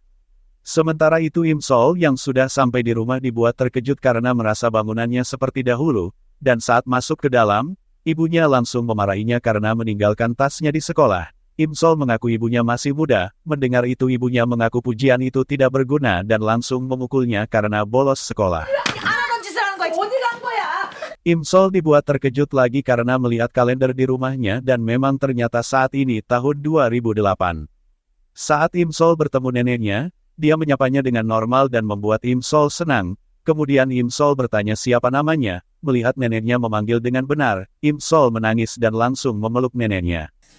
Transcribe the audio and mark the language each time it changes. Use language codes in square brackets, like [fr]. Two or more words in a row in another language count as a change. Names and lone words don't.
[id] Sementara itu Im Sol yang sudah sampai di rumah dibuat terkejut karena merasa bangunannya seperti dahulu, dan saat masuk ke dalam, ibunya langsung memarahinya karena meninggalkan tasnya di sekolah. Im Sol mengaku ibunya masih muda, mendengar itu ibunya mengaku pujian itu tidak berguna dan langsung memukulnya karena bolos sekolah. [ko] 알아본 짓을 하는 거야. 어디 간 거야? [id] Im Sol dibuat terkejut lagi karena melihat kalender di rumahnya dan memang ternyata saat ini tahun 2008. Saat Im Sol bertemu neneknya, dia menyapanya dengan normal dan membuat Im Sol senang. Kemudian Im Sol bertanya siapa namanya, melihat neneknya memanggil dengan benar, Im Sol menangis dan langsung memeluk neneknya.